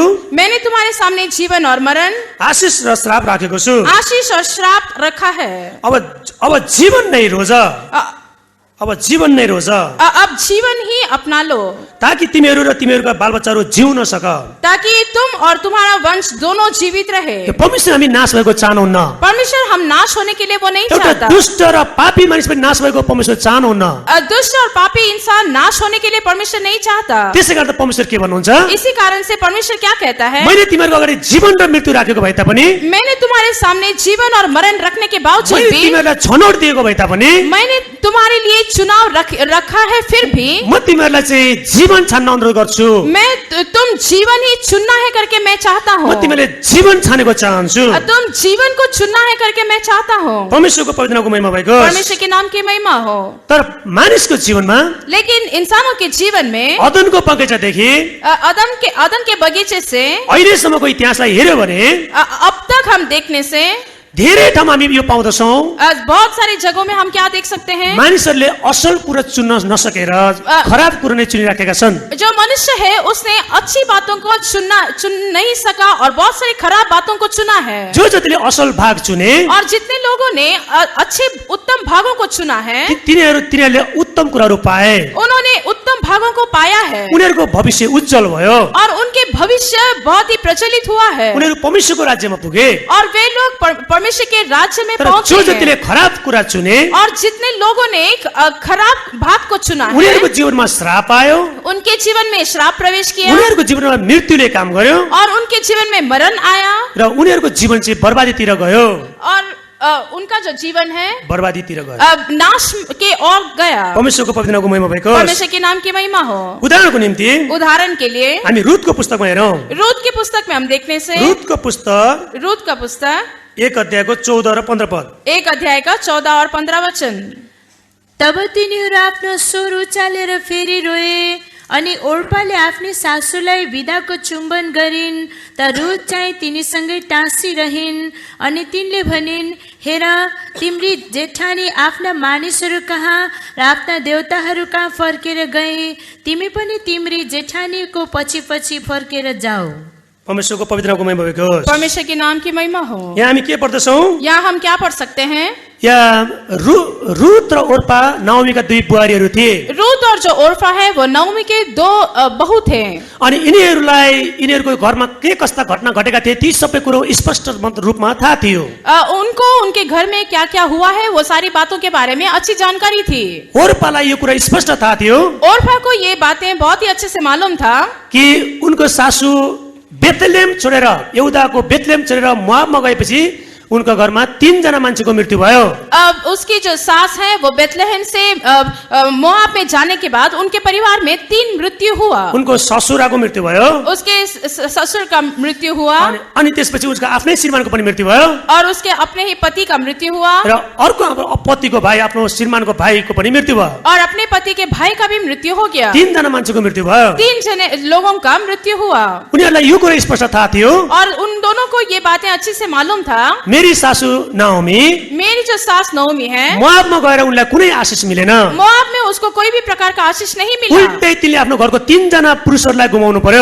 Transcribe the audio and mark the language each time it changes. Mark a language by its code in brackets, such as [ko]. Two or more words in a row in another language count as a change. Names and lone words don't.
[hi] मैंने तुम्हारे सामने जीवन और मरण, [ne] आशीष र श्राप राखेको छु। [hi] आशीष और श्राप रखा है। [ne] अब जीवन नै रोज, अब जीवन नै रोज, [hi] अब जीवन ही अपना लो, [ne] ताकि तिमीहरू र तिमीहरूका बालबच्चाहरू जिउन सक। [hi] ताकि तुम और तुम्हारा वंश दोनों जीवित रहे। [ne] परमेश्वर हामी नाश भएको चाहनुहुन्न। [hi] परमेश्वर हम नाश होने के लिए वो नहीं [ne] एउटा [hi] चाहता। [ne] दुष्ट र पापी मानिस पनि नाश भएको परमेश्वर चाहनुहुन्न। [hi] दुष्ट और पापी इंसान नाश होने के लिए परमेश्वर नहीं चाहता। [ne] त्यसै कारण परमेश्वर के भन्नुहुन्छ? [hi] इसी कारण से परमेश्वर क्या कहता है? [ne] मैले तिमीहरूको अगाडि जीवन र मृत्यु राखेको भए तापनि, [hi] मैंने तुम्हारे सामने जीवन और मरण रखने के बावजूद [ne] मैले [hi] भी, [ne] तिमीहरूलाई छनौट दिएको भए तापनि, [hi] मैंने तुम्हारे लिए चुनाव रखा है, फिर भी [ne] म तिमीहरूलाई चाहिँ जीवन छान्न अनुरोध गर्छु। [hi] मैं तुम जीवन ही चुनना है करके मैं चाहता हूँ। [ne] म तिमीले जीवन छानेको चाहन्छु। [hi] तुम जीवन को चुनना है करके मैं चाहता हूँ। [ne] परमेश्वरको पवित्र नामको महिमा भएको होस्। [hi] परमेश्वर के नाम की महिमा हो। [ne] तर मानिसको जीवनमा [hi] लेकिन इंसानों के जीवन में [ne] अदनको बगैँचादेखि [hi] अदन के बगीचे से [ne] अहिलेसम्मको इतिहासलाई हेर्यो भने [hi] अब तक हम देखने से [ne] धेरै ठाउँमा हामी यो पाउँदछौँ [hi] बहुत सारी जगहों में हम क्या देख सकते हैं, [ne] मानिसहरूले असल कुरा चुन्न नसकेर खराब कुरा नै चुनिराखेका छन्। [hi] जो मनुष्य है उसने अच्छी बातों को चुन नहीं सका और बहुत सारी खराब बातों को चुना है। [ne] जो जतिले असल भाग चुने [hi] और जितने लोगों ने अच्छे उत्तम भागों को चुना है, [ne] तिनीहरूले उत्तम कुराहरू पाए, [hi] उन्होंने उत्तम भागों को पाया है [ne] उनीहरूको भविष्य उज्जवल भयो, [hi] और उनके भविष्य बहुत ही प्रचलित हुआ है [ne] उनीहरू परमेश्वरको राज्यमा पुगे। [hi] और वे लोग परमेश्वर के राज्य में [ne] तर [hi] पहुंचे [ne] जो [hi] हैं। [ne] जतिले खराब कुरा चुने [hi] और जितने लोगों ने एक खराब भाग को चुना है, [ne] उनीहरूको जीवनमा श्राप आयो, [hi] उनके जीवन में श्राप प्रवेश किया [ne] उनीहरूको जीवनमा मृत्युले काम गर्यो [hi] और उनके जीवन में मरण आया [ne] र उनीहरूको जीवन चाहिँ बर्बादीतिर गयो, [hi] और उनका जो जीवन है [ne] बर्बादीतिर गयो। [hi] अब नाश के ओर गया। [ne] परमेश्वरको पवित्र नामको महिमा भएको होस्। [hi] परमेश्वर के नाम की महिमा हो। [ne] उदाहरणको निम्ति [hi] उदाहरण के लिए [ne] हामी रुथको पुस्तकमा हेरौँ। [hi] रूत की पुस्तक में हम देखने से [ne] रुथको पुस्तक [hi] रूत का पुस्तक [ne] 1 अध्यायको 14 र 15 पद। [hi] 1 अध्याय का 14 और 15 वचन। [ne] तब तिनीहरू आफ्नो स्वर उचालेर फेरि रोए अनि ओर्पाले आफ्नी सासूलाई विदाको चुम्बन गरिन्, त रुथ चाहिँ तिनीसँगै टाँसिरहिन्। अनि तिनले भनिन्, हेर तिम्री जेठानी आफ्ना मानिसहरू कहाँ र आफ्ना देवताहरू कहाँ फर्केर गए, तिमी पनि तिम्री जेठानीको पछि पछि फर्केर जाऊ। परमेश्वरको पवित्र नामको महिमा भएको होस्। [hi] परमेश्वर के नाम की महिमा हो। [ne] यहाँ हामी के पढ्दछौँ? [hi] यहाँ हम क्या पढ़ सकते हैं? [ne] यहाँ रुथ र ओर्पा नाओमीका दुई बुहारीहरू थिए। [hi] रूत और जो ओर्फा है वो नाओमी के दो बहू थे। [ne] अनि यिनीहरूको घरमा के कस्ता घटना घटेका थिए ती सबै कुरो स्पष्ट रूपमा थाहा थियो। [hi] उनको उनके घर में क्या क्या हुआ है वो सारी बातों के बारे में अच्छी जानकारी थी। [ne] ओर्पालाई यो कुरा स्पष्ट थाहा थियो [hi] ओर्फा को ये बातें बहुत ही अच्छे से मालूम था [ne] कि उनको सासू बेथलेम छोडेर यहुदाको बेथलेम छोडेर मोआबमा गएपछि उनको घरमा 3 जना मान्छेको मृत्यु भयो। [hi] अब उसकी जो सास है वो बेथलेहेम से मोआब में जाने के बाद उनके परिवार में 3 मृत्यु हुआ। [ne] उनको ससुराको मृत्यु भयो, [hi] उसके ससुर का मृत्यु हुआ [ne] अनि त्यसपछि उसको आफ्नै श्रीमानको पनि मृत्यु भयो [hi] और उसके अपने ही पति का मृत्यु हुआ [ne] र अर्को पतिको भाइ आफ्नो श्रीमानको भाइको पनि मृत्यु भयो [hi] और अपने पति के भाई का भी मृत्यु हो गया। [ne] 3 जना मान्छेको मृत्यु भयो। [hi] 3 जने लोगों का मृत्यु हुआ। [ne] उनीहरूलाई यो कुरा स्पष्ट थाहा थियो [hi] और उन दोनों को ये बातें अच्छे से मालूम था, [ne] मेरी सासू नाओमी [hi] मेरी जो सास नओमी है [ne] मोआबमा गएर उनलाई कुनै आशिष मिलेन, [hi] मोआब में उसको कोई भी प्रकार का आशीष नहीं मिला। [ne] उल्टै तिनले आफ्नो घरको 3 जना पुरुषहरूलाई गुमाउनु पर्यो।